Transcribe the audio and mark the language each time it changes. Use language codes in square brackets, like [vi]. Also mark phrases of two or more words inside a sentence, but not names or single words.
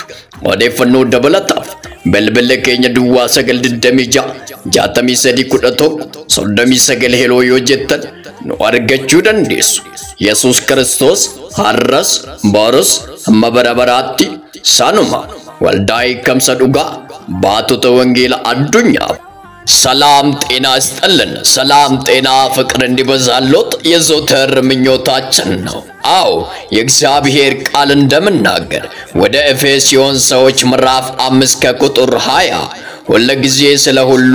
[om] Odeeffannoo dabalataaf bilbila keenya duwwaa 926 6311 39 heloo yoo jettan nu argachuu dandeessu. Yesuus Kiristoos har'as boros hamma bara baraatti sanuma waldaa eekamsa dhugaa baatota wangeelaa addunyaaf [am] ሰላም ጤና ይስጥልን ሰላም ጤና ፍቅር እንዲበዛሎት የዘወትር ምኞታችን ነው። አዎ የእግዚአብሔር ቃል እንደምናገር ወደ ኤፌሶን ሰዎች ምዕራፍ 5 ከቁጥር 20 ሁልጊዜ ስለ ሁሉ